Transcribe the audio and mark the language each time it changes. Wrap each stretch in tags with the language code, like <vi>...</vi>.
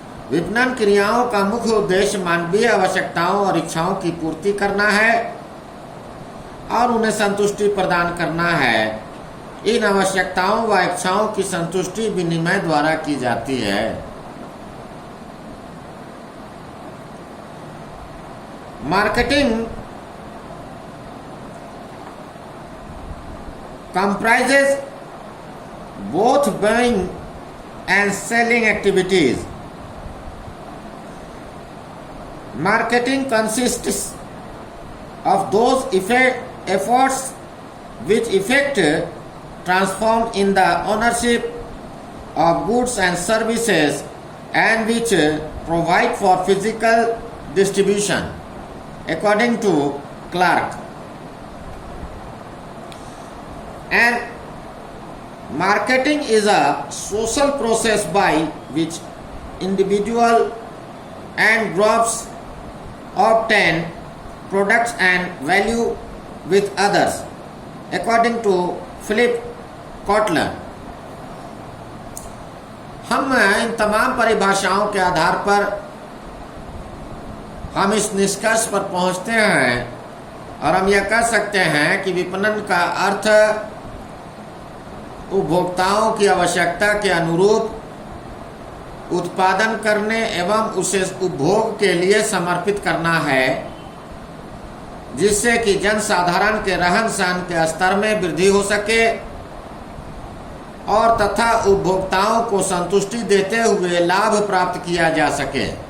<hi>विपणन क्रियाओं का मुख्य उद्देश्य मानवीय आवश्यकताओं और इच्छाओं की पूर्ति करना है और उन्हें संतुष्टि प्रदान करना है। इन आवश्यकताओं व इच्छाओं की संतुष्टि विनिमय द्वारा की जाती है।</hi> <en>Marketing comprises both buying and selling activities. Marketing consists of those efforts which effect transform in the ownership of goods and services and which provide for physical distribution, according to Clark. And marketing is a social process by which individual and groups obtain products and value with others, according to Philip Kotler.</en> <hi>हम इन तमाम परिभाषाओं के आधार पर हम इस निष्कर्ष पर पहुंचते हैं और हम यह कह सकते हैं कि विपणन का अर्थ उपभोक्ताओं की आवश्यकता के अनुरूप उत्पादन करने एवं उसे उपभोग के लिए समर्पित करना है, जिससे कि जनसाधारण के रहन सहन के स्तर में वृद्धि हो सके और तथा उपभोक्ताओं को संतुष्टि देते हुए लाभ प्राप्त किया जा सके।</hi>